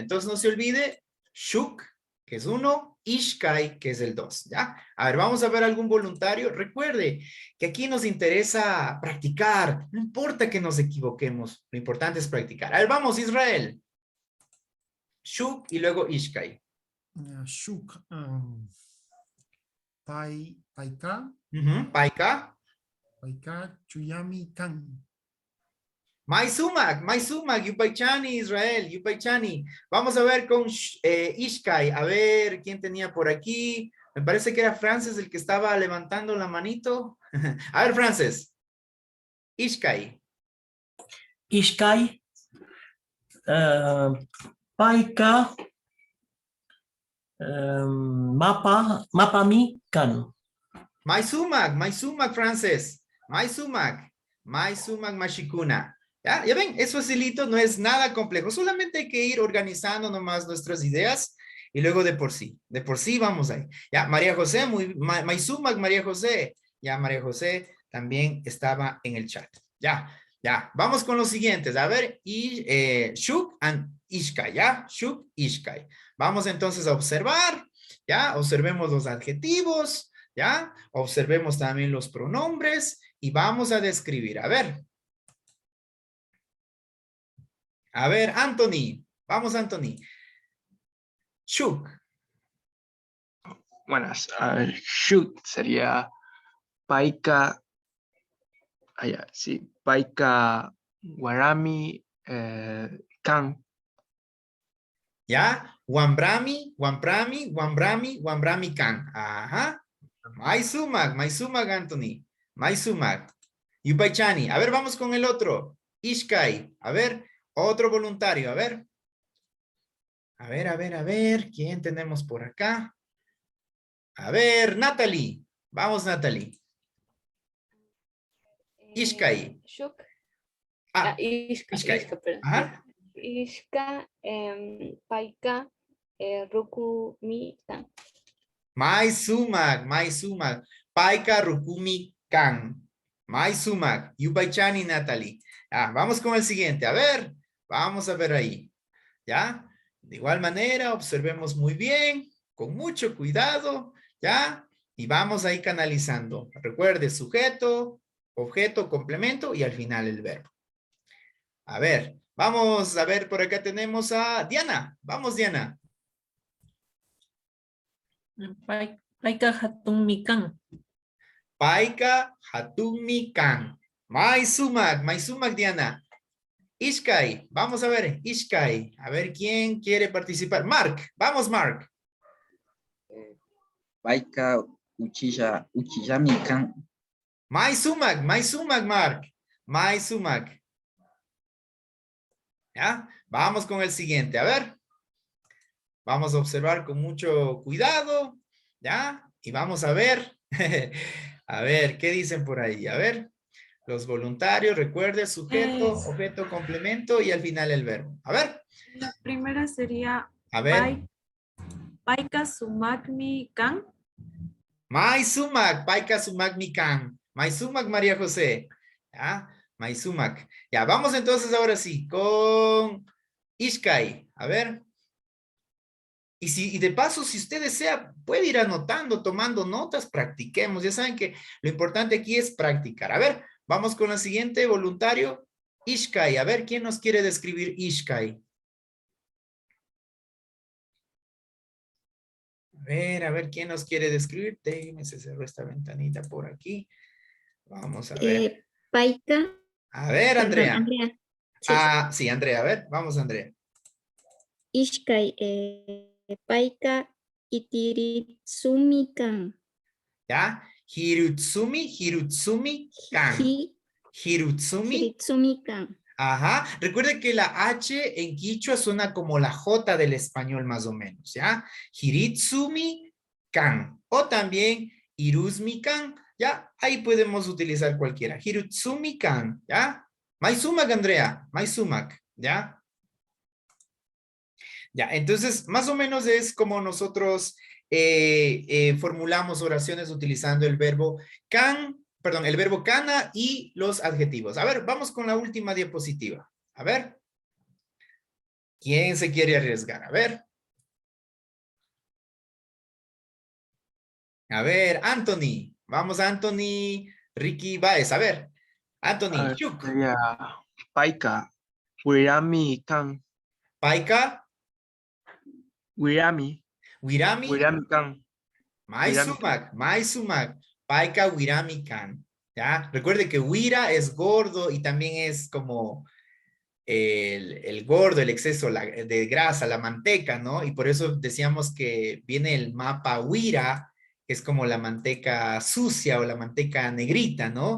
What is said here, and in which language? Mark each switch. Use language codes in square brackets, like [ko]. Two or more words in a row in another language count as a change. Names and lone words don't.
[es] Entonces, no se olvide, Shuk, que es 1, Ishkai, que es el 2, ¿ya? A ver, vamos a ver algún voluntario. Recuerde que aquí nos interesa practicar. No importa que nos equivoquemos, lo importante es practicar. A ver, vamos, Israel. Shuk y luego Ishkai. [qu] Shuk, Paika, Paika. Paika, Chuyami, Kan. Maisumak, Yupaychani, Israel, Yupaychani. [es] Vamos a ver con Ishkai. A ver, ¿quién tenía por aquí? Me parece que era Frances el que estaba levantando la manito. A ver, Frances. Ishkai. [qu] Ishkai, Paika, Mapami, Kan. Maisumak, Frances. Maisumak, Mashikuna. [es] ¿Ya? ¿Ya ven? Es facilito, no es nada complejo. Solamente hay que ir organizando nomás nuestras ideas y luego de por sí vamos ahí. Ya, María José, Maisumak, María José. Ya, María José también estaba en el chat. Ya, vamos con los siguientes. A ver, Shuk and Ishkai, ¿ya? [qu] Shuk, Ishkai. [es] Vamos entonces a observar, ¿ya? Observemos los adjetivos, ¿ya? Observemos también los pronombres y vamos a describir. A ver, Anthony. Vamos, Anthony. Shuk. Buenas. Shuk sería Paika. [qu] Sí. Paika Warami Kan. ¿Ya? Wambrami Kan. [es] Ajá. [qu] Maisumak, Anthony. Maisumak. Yupaychani. [es] A ver, vamos con el otro. Ishkai. A ver, otro voluntario. A ver. A ver. ¿Quién tenemos por acá? A ver, Natalie. Vamos, Natalie. Ishkai. Shuk. Ishkai. Ishka, perdón. Ajá. [qu] Ishka, Paika, Rukumi, Kan. Maisumak. Paika Rukumi Kan. Maisumak. Yupaychani, [es] Natalie. Vamos con el siguiente. A ver, vamos a ver ahí. ¿Ya? De igual manera, observemos muy bien, con mucho cuidado, ¿ya? Y vamos ahí canalizando. Recuerde, sujeto, objeto, complemento y al final el verbo. A ver, vamos a ver, por acá tenemos a Diana. Vamos, Diana. [qu] Paika hatun mikan. Paika hatumi kan. [es] Maisumak, Diana. Ishkai, vamos a ver, Ishkai. A ver, ¿quién quiere participar? Mark, vamos, Mark. [qu] Paika uchiyami kan. [es] Maisumak, [qu] Mark. Maisumak. [es] ¿Ya? Vamos con el siguiente, a ver. Vamos a observar con mucho cuidado, ¿ya? Y vamos a ver, a ver, ¿qué dicen por ahí? A ver, los voluntarios, recuerde, sujeto, objeto, complemento y al final el verbo. A ver. La primera sería A ver. [qu] Paika sumakmi kan. Maisumak, Paika sumakmi kan. [es] Maisumak, María José. ¿Ya? Maisumak. Ya, vamos entonces ahora sí con Ishkai. A ver. Y de paso, si usted desea, puede ir anotando, tomando notas, practiquemos. Ya saben que lo importante aquí es practicar. A ver, vamos con la siguiente, voluntario. Ishkai. A ver, ¿quién nos quiere describir Ishkai? A ver, ¿quién nos quiere describir? Déjeme, se cerró esta ventanita por aquí. Vamos a ver. Paika. A ver, Andrea. Perdón, Andrea. Sí. Ah, sí, Andrea. A ver, vamos, Andrea. [qu] Ishkai. Paika itiritsumi kan. ¿Ya? Hirutsumi kan. Hirutsumi kan. [es] Ajá. Recuerde que la H en quichua suena como la J del español más o menos, ¿ya? [qu] Hiritsumi kan. [es] O también [qu] Iruzmi kan, [es] ¿ya? Ahí podemos utilizar cualquiera. [qu] Hirutsumi kan, [es] ¿ya? Maisumak, Andrea. Maisumak, ¿ya? Ya, entonces, más o menos es como nosotros formulamos oraciones utilizando el verbo can, perdón, el verbo kana y los adjetivos. A ver, vamos con la última diapositiva. A ver. ¿Quién se quiere arriesgar? A ver. A ver, Anthony. Vamos, Anthony. Ricky Baez. A ver. Anthony. Sería [qu] Paika wirami kan. [es] Paika. [qu] Wirami kan. Maisumak. Paika wirami kan. [es] ¿Ya? Recuerde que wira es gordo y también es como el gordo, el exceso de grasa, la manteca, ¿no? Y por eso decíamos que viene el [qu] mapa wira, [es] que es como la manteca sucia o la manteca negrita, ¿no?